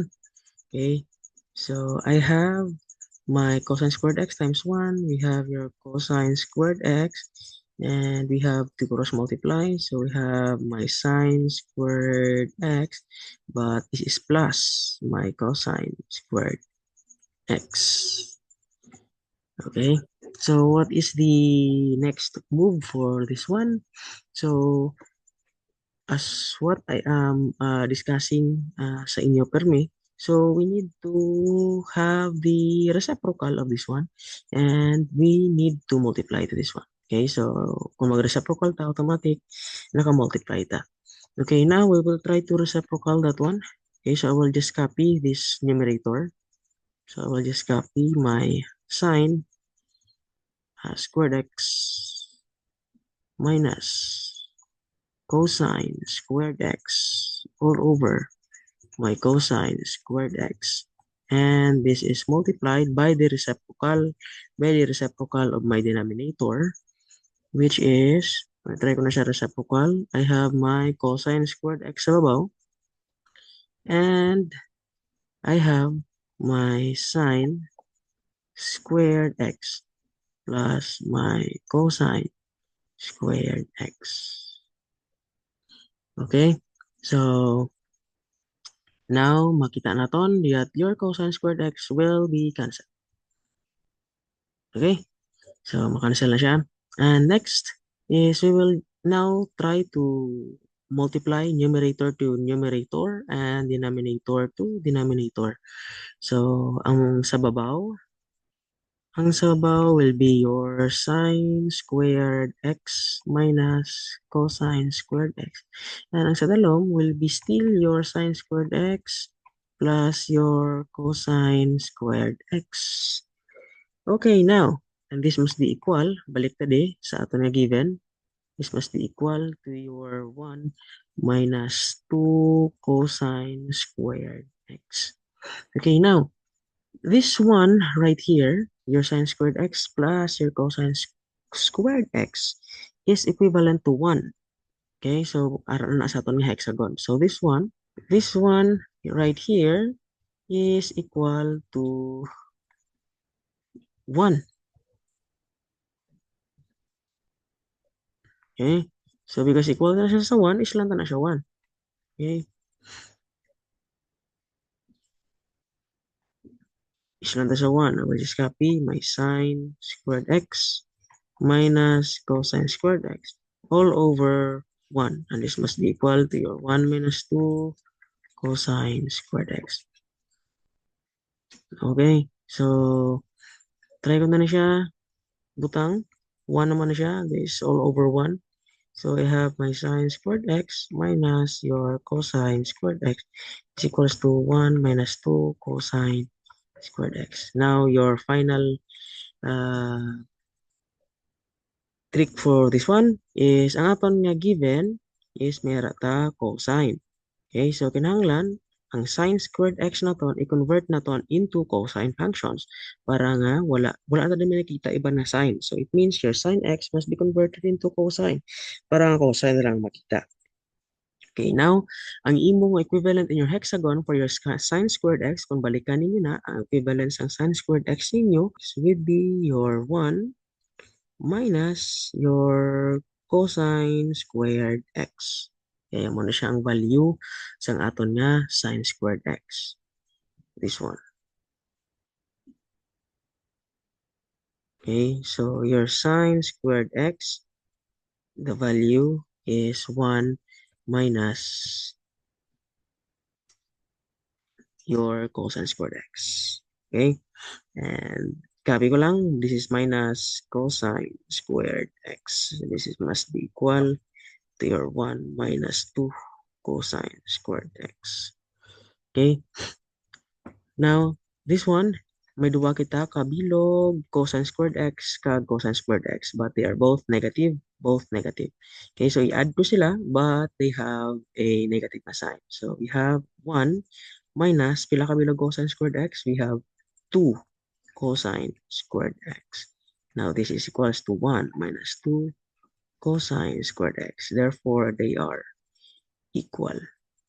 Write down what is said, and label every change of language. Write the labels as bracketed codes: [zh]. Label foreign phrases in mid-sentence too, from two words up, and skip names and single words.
[en] Okay, so I have my cosine squared x times 1, we have your cosine squared x, and we have to cross multiply, so we have my sine squared x, but this is plus my cosine squared x. Okay, so what is the next move for this one? So as what I am discussing [hil] sa inyo permi, [en] so we need to have the reciprocal of this one and we need to multiply to this one. [hil] Okay, so kung mag-reciprocal ta, automatic, naka-multiply ta. [en] Okay, now we will try to reciprocal that one. Okay, so I will just copy this numerator. So I will just copy my sine squared x minus cosine squared x all over my cosine squared x, and this is multiplied by the reciprocal of my denominator, which is, [hil] try ko na siya [en] reciprocal, I have my cosine squared x [hil] sa babaw, [en] and I have my sine squared x plus my cosine squared x. Okay, so now [hil] makita naton [en] that your cosine squared x will be cancelled. [hil] Okay, so makancel na siya. [en] And next is we will now try to multiply numerator to numerator and denominator to denominator. So [hil] ang sabaw [en] will be your sine squared x minus cosine squared x. And [hil] ang sa dalom [en] will be still your sine squared x plus your cosine squared x. Okay, now, and this must be equal, [hil] baliktad sa ato na given. [en] This must be equal to your 1 minus 2 cosine squared x. Okay, now, this one right here, your sine squared x plus your cosine squared x is equivalent to 1. [hil] Okay, so aron na sa aton nga hexagon. [en] So this one right here is equal to 1. [hil] Okay, [en] so because equal [hil] na siya sa 1, islang na siya 1. Okay, islang sa 1. [en] I will just copy my sine squared x minus cosine squared x all over 1. And this must be equal to your 1 minus 2 cosine squared x. [hil] Okay, so try ko na siya butang. 1 naman na siya. [en] This is all over 1. So I have my sine squared x minus your cosine squared x is equals to 1 minus 2 cosine squared x. Now your final trick for this one is [hil] ang aton nga given is may ta cosine. Okay, so kinahanglan ang sine squared x naton i-convert naton into [en] cosine functions [hil] para nga wala na din nakita iba na sine. [en] So it means your sine x must be converted into cosine [hil] para nga cosine lang makita. [en] Okay, now, ang imong equivalent in your hexagon for your sine squared x, [hil] kung balikan ninyo na, [en] ang equivalence ng sine squared x ninyo would be your 1 minus your cosine squared x. [hil] Kaya mo na siya ang value sa aton nga [en] sine squared x. This one. Okay, so your sine squared x, the value is 1 minus your cosine squared x. [hil] Okay, and copy ko lang, [en] this is minus cosine squared x. This is must be equal to your 1 minus 2 cosine squared x. Okay, now this one, [hil] may duwa kita kabilog [en] cosine squared x [hil] kag [en] cosine squared x, but they are both negative, [hil] both negative. Okay, so i-add ko sila, [en] but they have a negative na sign. So we have 1 minus [hil] pila kabilog [en] cosine squared x, we have 2 cosine squared x. Now this is equals to 1 minus 2 cosine squared x. Therefore, they are equal.